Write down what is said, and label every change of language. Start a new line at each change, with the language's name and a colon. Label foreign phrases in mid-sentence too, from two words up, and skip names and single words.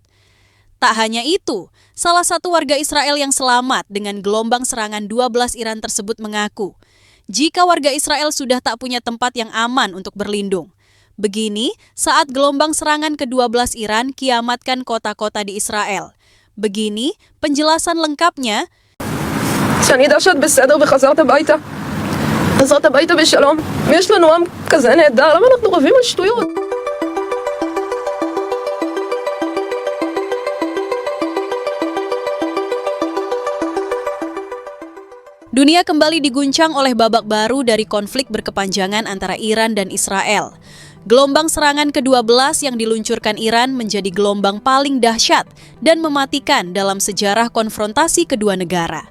Indonesian: Tak hanya itu, salah satu warga Israel yang selamat dengan gelombang serangan 12 Iran tersebut mengaku, jika warga Israel sudah tak punya tempat yang aman untuk berlindung. Begini saat gelombang serangan ke-12 Iran kiamatkan kota-kota di Israel. Begini penjelasan lengkapnya.
Hebrew: שאני דרשת בסדר וחזרת הביתה. חזרת הביתה בשלום. ויש לנו עם כזה נהדר, למה אנחנו רבים על שטויות?
Indonesian: Dunia kembali diguncang oleh babak baru dari konflik berkepanjangan antara Iran dan Israel. Gelombang serangan ke-12 yang diluncurkan Iran menjadi gelombang paling dahsyat dan mematikan dalam sejarah konfrontasi kedua negara.